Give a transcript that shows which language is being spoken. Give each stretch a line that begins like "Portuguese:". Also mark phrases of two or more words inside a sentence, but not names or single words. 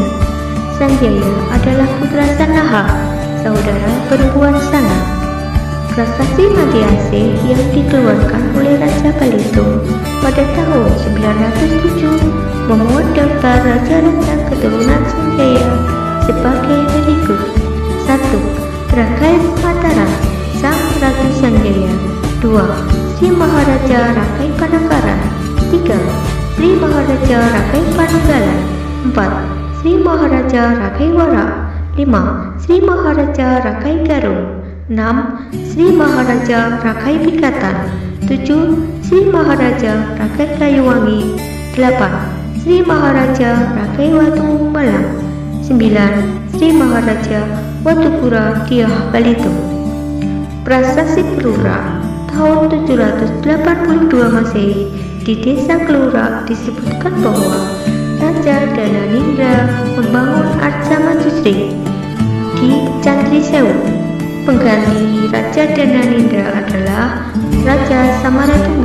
Indonesian: Sanjaya adalah putra Sanaha, saudara perempuan Sana. Prasasti Matiase yang dikeluarkan oleh Raja Balitung pada tahun 907 memuat daftar raja-raja keturunan Sanjaya sebagai berikut: 1. Rakai Mataram, Sang Ratu Sanjaya. 2. Sri Maharaja Rakai Panakaran. 3. Sri Maharaja Rakai Pananggalan. 4. Sri Maharaja Rakai Warak. 5. Sri Maharaja Rakai Garung. 6. Sri Maharaja Rakai Pikatan. 7. Sri Maharaja Rakai Kayuwangi. 8. Sri Maharaja Rakai Watu Malang. 9. Sri Maharaja Watupura Diah Balitung. Prasasti Kelura tahun 782 Masehi di Desa Kelura disebutkan bahwa Raja Dananindra membangun Arca Manjusri di Candri Sewu. Pengganti Raja Dananindra adalah Raja Samaratungga.